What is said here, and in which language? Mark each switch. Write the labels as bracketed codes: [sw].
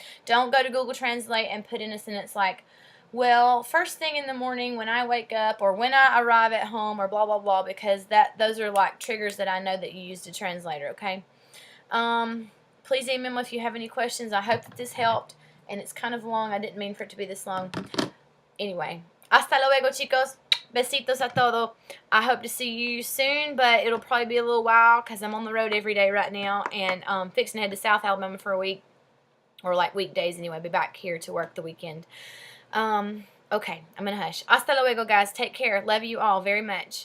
[en] Don't go to Google Translate and put in a sentence like, well, first thing in the morning when I wake up, or when I arrive at home, or blah blah blah, because those are like triggers that I know that you used a translator, okay? Please email me if you have any questions. I hope that this helped, and it's kind of long. I didn't mean for it to be this long. [es] Anyway, hasta luego, chicos. Besitos a todo. [en] I hope to see you soon, but it'll probably be a little while because I'm on the road every day right now, and fixing to head to South Alabama for a week, or like weekdays anyway. Be back here to work the weekend. Okay, I'm gonna hush. [es] Hasta luego, [en] guys. Take care. Love you all very much.